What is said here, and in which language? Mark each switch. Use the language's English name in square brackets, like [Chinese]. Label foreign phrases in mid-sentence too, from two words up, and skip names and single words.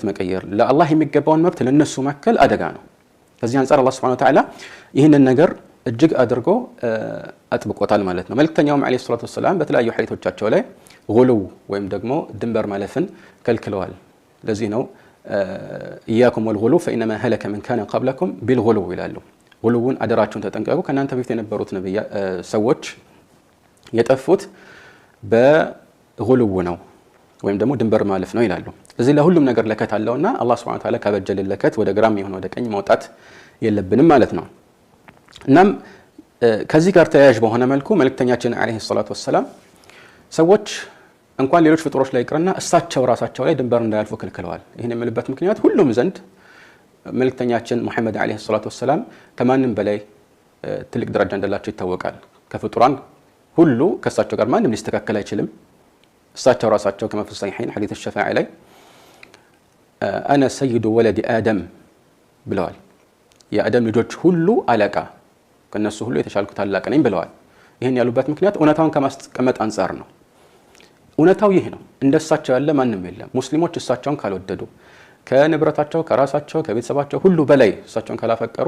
[Amharic] መቀየር ለአላህ የሚገባውን መብት ለነሱ ማከል አደጋ ነው። ከዚህ አንፃር አላህ [Arabic] سبحانه وتعالى [Amharic] ይሄንን ነገር እጅግ አድርጎ አጥብቆታል ማለት ነው። መልእክተኛውም [Arabic] عليه الصلاة والسلام [Amharic] በተለያዩ ሐዲሶቻቸው ላይ ጉሉው ወይም ደግሞ ድንበር ማለፍን ከልክለዋል። ለዚህ ነው [Arabic] إياكم والغلو فإنما هلك من كان قبلكم بالغلو [Amharic] ይላሉ። ጉሉውን አደራችሁን ተጠንቀቁ ከናንተ በፊት የነበሩት ሰዎች የጠፉት በጉሉው ነው ወይም ደግሞ ድንበር ማለፍ ነው ይላሉ። እዚህ ለሁሉም ነገር ለከት አለውና አላህ [Arabic] سبحانه وتعالى [Amharic] ካበጀልን ለከት ወደ ግራም ይሁን ወደ ቀኝ መውጣት የለብንም ማለት ነው። እናም ከዚህ ጋር ተያያዥ በሆነ መልኩ መልእክተኛችን [Arabic] عليه الصلاة والسلام [Amharic] ሰዎች እንኳን ሌሎች ፍጡሮች ላይ ይቅርና እሳቸው ራሳቸው ላይ ድንበር እንዳያልፉ ከልክለዋል። ይሄን የምልበት ምክንያት ሁሉም ዘንድ መልእክተኛችን ሙሐመድ [Arabic] عليه الصلاة والسلام [Amharic] ከማንም በላይ ትልቅ ደረጃ እንዳላቸው ይታወቃል። ከፍጡራን ሁሉ ከእሳቸው ጋር ማንም ሊስተካከል አይችልም። እሳቸው ራሳቸው ከመፍስ ሰሒሐይን ሐዲስ الشفاعة ላይ [Arabic] انا سيد ولد ادم [Amharic] ብለዋል። የአደም ልጆች ሁሉ አለቃ ከነሱ ሁሉ የተሻልኩ ታላቅ ነኝ ብለዋል። ይሄን ያሉበት ምክንያት እውነታውን ከማስቀመጥ አንፃር ነው። እውነታው ይሄ ነው። እንደሳቸው ያለ ማንም የለም። ሙስሊሞች እሳቸውን ካልወደዱ ከንብረታቸው ከራሳቸው ከቤተሰባቸው ሁሉ በላይ እሳቸውን ካላፈቀሩ